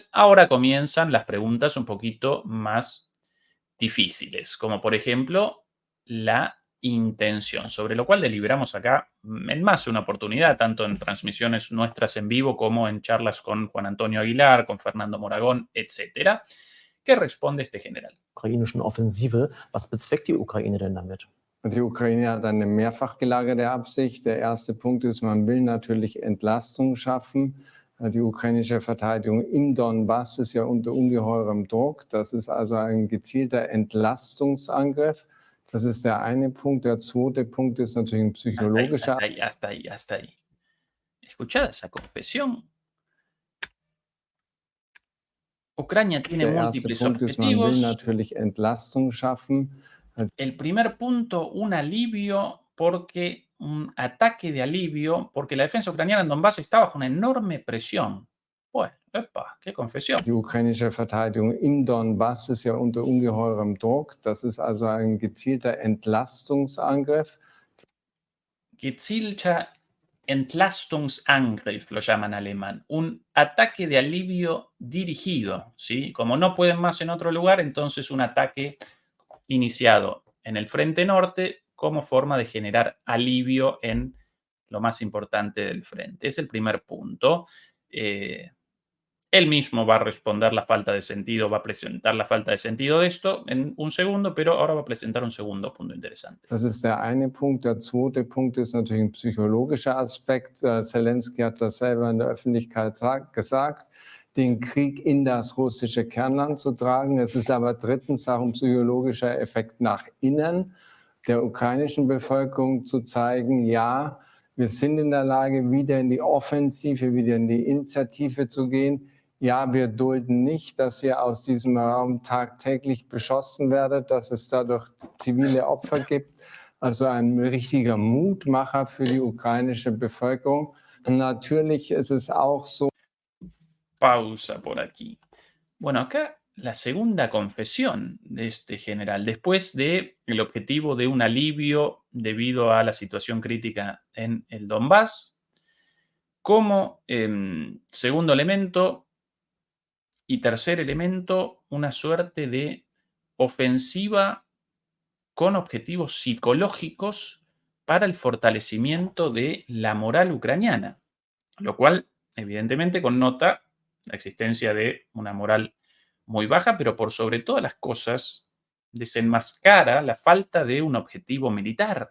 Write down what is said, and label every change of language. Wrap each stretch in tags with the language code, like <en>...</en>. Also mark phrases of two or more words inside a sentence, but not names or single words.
<es>Ahora comienzan las preguntas un poquito más difíciles, como por ejemplo la intención, sobre lo cual deliberamos acá en más de una oportunidad, tanto en transmisiones nuestras en vivo como en charlas con Juan Antonio Aguilar, con Fernando Moragón, etcétera. ¿Qué responde este general?</es> <de>Ukrainischen Offensive, was bezweckt die Ukraine denn damit? Die Ukraine hat eine mehrfach gelagerte Absicht. Der erste Punkt ist, man will natürlich Entlastung schaffen. Die ukrainische Verteidigung im Donbass ist ja unter ungeheurem Druck. Das ist also ein gezielter Entlastungsangriff. Das ist der eine Punkt. Der zweite Punkt ist natürlich ein psychologischer.</de> <es>Hasta ahí. ¿Escuchada esa confesión? Ucrania tiene múltiples objetivos.</es> <de>Man will natürlich Entlastung schaffen.</de> <es>El primer punto, un alivio, porque un ataque de alivio, porque la defensa ucraniana en Donbass está bajo una enorme presión. Bueno, epa, qué confesión.</es> <de>Die ukrainische Verteidigung im Donbass ist ja unter ungeheurem Druck. Das ist also ein gezielter Entlastungsangriff. Gezielter Entlastungsangriff,</de> <es>lo llaman alemán. Un ataque de alivio dirigido, ¿sí? Como no pueden más en otro lugar, entonces un ataque iniciado en el frente norte como forma de generar alivio en lo más importante del frente. Es el primer punto. Él mismo va a responder la falta de sentido, va a presentar la falta de sentido de esto en un segundo, pero ahora va a presentar un segundo punto interesante.</es> <de>Das ist der eine Punkt. Der zweite Punkt ist natürlich ein psychologischer Aspekt. Zelensky hat das selber in der Öffentlichkeit gesagt, den Krieg in das russische Kernland zu tragen. Es ist aber drittens auch ein psychologischer Effekt nach innen, der ukrainischen Bevölkerung zu zeigen, ja, wir sind in der Lage, wieder in die Offensive, wieder in die Initiative zu gehen. Ja, wir dulden nicht, dass ihr aus diesem Raum tagtäglich beschossen werdet, dass es dadurch zivile Opfer gibt. Also ein richtiger Mutmacher für die ukrainische Bevölkerung. Und natürlich ist es auch so.</de> <es>Pausa por aquí. Bueno, acá la segunda confesión de este general, después del objetivo de un alivio debido a la situación crítica en el Donbass, como segundo elemento y tercer elemento, una suerte de ofensiva con objetivos psicológicos para el fortalecimiento de la moral ucraniana, lo cual evidentemente connota la existencia de una moral muy baja, pero por sobre todas las cosas desenmascara la falta de un objetivo militar.</es>